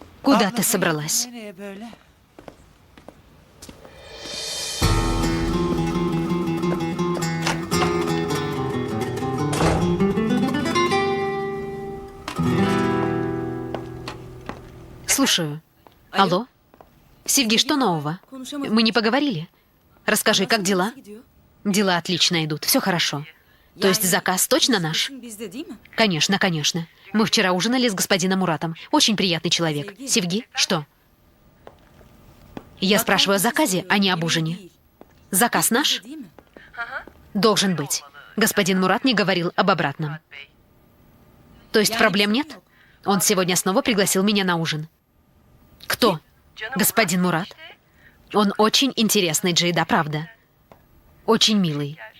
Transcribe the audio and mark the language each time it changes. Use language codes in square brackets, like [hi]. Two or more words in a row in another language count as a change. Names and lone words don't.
[ru] Куда ты собралась? [tr] Nereye böyle? [ru] Слушаю. Алло? Севги, что нового? Мы не поговорили? Расскажи, как дела? Дела отлично идут, все хорошо. То есть заказ точно наш? [tr] Bizde değil mi? [ru] Конечно, конечно. Мы вчера ужинали с господином Муратом. Очень приятный человек. Севги, что? Я спрашиваю о заказе, а не об ужине. Заказ наш? [tr] Değil mi? [ru] Должен быть. Господин Мурат не говорил об обратном. То есть проблем нет? Он сегодня снова пригласил меня на ужин. Кто? Господин Мурат. Он очень интересный, Джейда, правда. Очень милый.